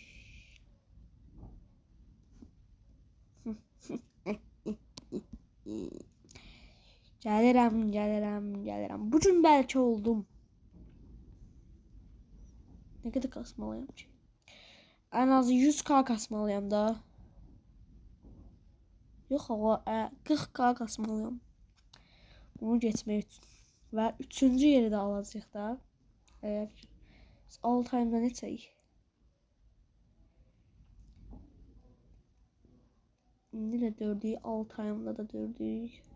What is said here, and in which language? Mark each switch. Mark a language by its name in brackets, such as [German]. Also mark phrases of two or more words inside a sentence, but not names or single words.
[Azerbaijani] Gəlirəm. [Turkish] Bugün belki oldum. Ne kadar kasmalıyım ki? En az 100k kasmalıyım da. Yok ama 40k kasmalıyım. [Azerbaijani] Bunu geçmək üçün. Və 3-cü yeri də alacaq da. Əgər 6 ayımda neçəyik? İndi də 4'ük, 6 ayımda da 4'ük.